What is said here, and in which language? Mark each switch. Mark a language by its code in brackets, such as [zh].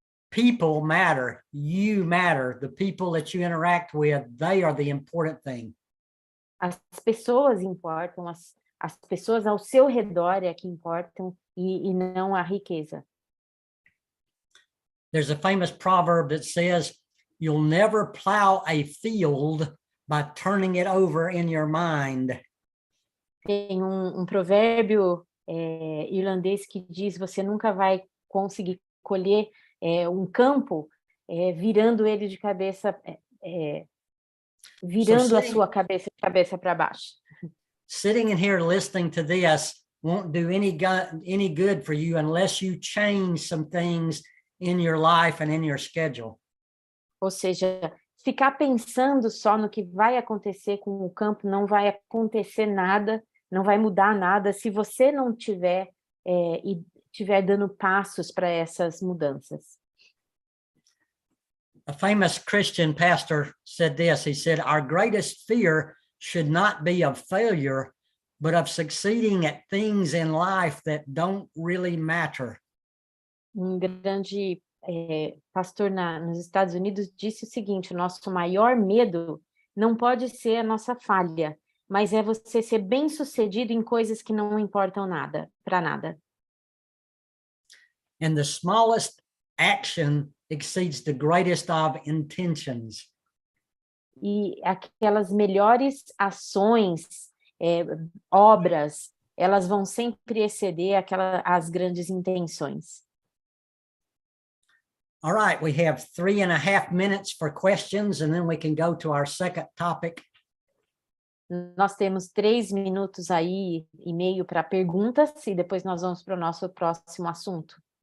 [en] People matter. You matter. The people that you interact with, they are the important thing. [pt] As pessoas importam, as pessoas ao seu redor é que importam e não a riqueza. [en] There's a famous proverb that says, you'll never plow a field by turning it over in your mind. [pt] Tem um provérbio irlandês que diz: você nunca vai conseguir colher um campo virando ele de cabeça, virando a sua cabeça de cabeça para baixo. [en] Sitting in here listening to this won't do any good for you unless you change some things in your life and in your schedule. [pt] Ou seja, ficar pensando só no que vai acontecer com o campo não vai acontecer nada, não vai mudar nada se você não tiver e estiver dando passos para essas mudanças. [en] A famous Christian pastor said this. He said, our greatest fear should not be of failure, but of succeeding at things in life that don't really matter. [pt] Grande pastor nos Estados Unidos disse o seguinte: o nosso maior medo não pode ser a nossa falha, mas é você ser bem-sucedido em coisas que não importam nada, para nada. [en] And the smallest action exceeds the greatest of intentions. [pt] E aquelas melhores ações, obras, elas vão sempre exceder as grandes intenções. [en] All right, we have 3.5 minutes for questions, and then we can go to our second topic. [pt] Nós temos 3 minutos aí e meio para perguntas, e depois nós vamos para o nosso próximo assunto.